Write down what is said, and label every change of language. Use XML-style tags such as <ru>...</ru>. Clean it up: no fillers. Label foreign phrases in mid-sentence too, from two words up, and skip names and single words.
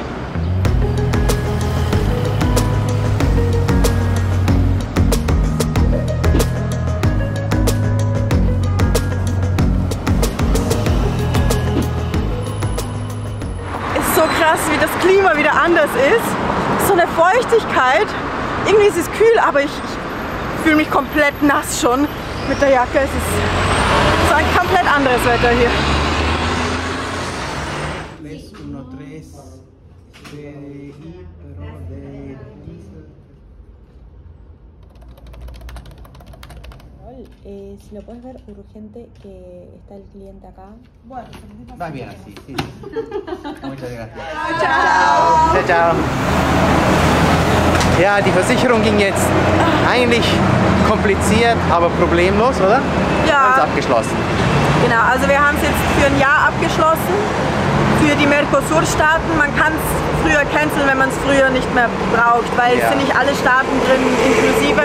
<de>So krass, wie das Klima wieder anders ist. So eine Feuchtigkeit. Irgendwie ist es kühl, aber ich fühle mich komplett nass schon mit der Jacke. Es ist so ein komplett anderes Wetter hier.</de> <es>Si lo puedes ver urgente, que está el cliente acá. Bueno, va bien así, sí. Muchas gracias.</es> <it>Ciao. Ciao.</it> <de>Ja, die Versicherung ging jetzt eigentlich kompliziert, aber problemlos, oder? Ja. Ganz abgeschlossen. Genau, also wir haben es jetzt für ein Jahr abgeschlossen. Für die Mercosur-Staaten. Man kann es früher canceln, wenn man es früher nicht mehr braucht, weil es sind nicht alle Staaten drin inklusive.</de>